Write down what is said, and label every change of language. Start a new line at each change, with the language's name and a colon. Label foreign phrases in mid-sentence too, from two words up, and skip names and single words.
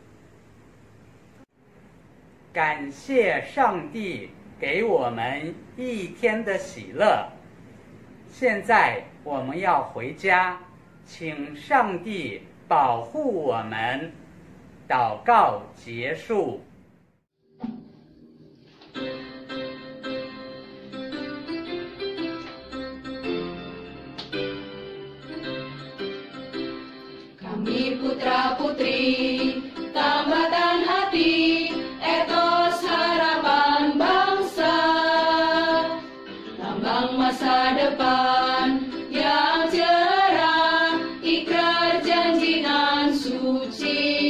Chinese: 感谢上帝给我们一天的喜乐。现在我们要回家，请上帝保护我们。祷告结束。
Indonesian: Kami putra-putri, tambatan hati, etos harapan bangsa, lambang masa depan yang cerah, ikrar janji nan suci.